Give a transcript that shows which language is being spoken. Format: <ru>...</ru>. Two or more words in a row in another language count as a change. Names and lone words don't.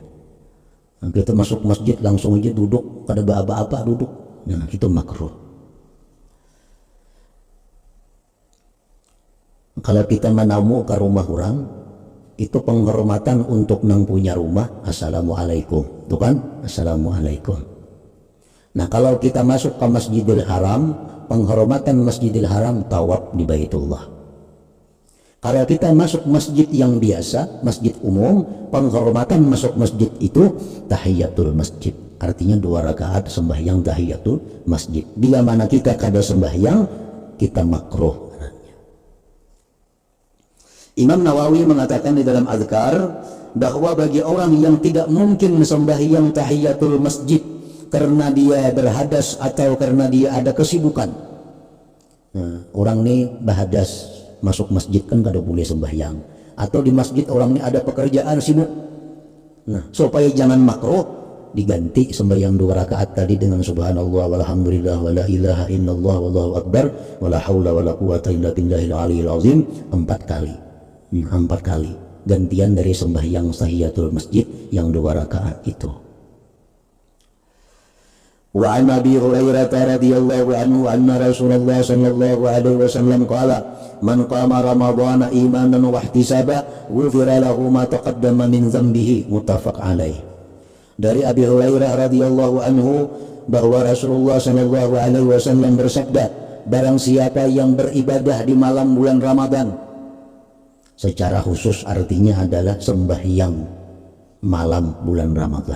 <id>Nah, kita masuk masjid langsung aja duduk, kada apa-apa duduk, nah itu makruh. Kalau kita menamu ke rumah orang, itu penghormatan untuk nang punya rumah, assalamualaikum, tuh kan, assalamualaikum. Nah, kalau kita masuk ke Masjidil Haram, penghormatan Masjidil Haram tawaf di Baitullah. Kalau kita masuk masjid yang biasa, masjid umum, penghormatan masuk masjid itu</id> <ar>تحية المسجد,</ar> <id>artinya 2 rakaat sembahyang</id> <ar>تحية المسجد.</ar> <id>Bila mana kita kada sembahyang, kita makruh. Imam Nawawi mengatakan di dalam Azkar bahwa bagi orang yang tidak mungkin sembahyang</id> <ar>تحية المسجد</ar> <id>karena dia berhadas atau karena dia ada kesibukan. Nah, orang ini berhadas, masuk masjid kan kada boleh sembahyang, atau di masjid orang ini ada pekerjaan sibuk. Nah, supaya jangan makruh, diganti sembahyang 2 rakaat tadi dengan</id> <ar>سبحان الله والحمد لله ولا إله إلا الله والله أكبر ولا حول ولا قوة إلا بالله العلي العظيم</ar> <id>4 kali. 4 kali gantian dari sembahyang</id> <ar>تحية المسجد</ar> <id>yang 2 rakaat itu.</id> <ar>وعن أبي هريرة رضي الله عنه أن رسول الله صلى الله عليه وسلم قال من قام رمضان إيمانا واحتسابا غفر له ما تقدم من ذنبه." متفق عليه.</ar> <id>Dari Abi Hurairah</id> <ar>رضي الله عنه</ar> <id>bahwa Rasulullah</id> <ar>صلى الله عليه وسلم</ar> <id>bersabda, barang siapa yang beribadah di malam bulan Ramadan, secara khusus artinya adalah sembahyang malam bulan Ramadan.</id>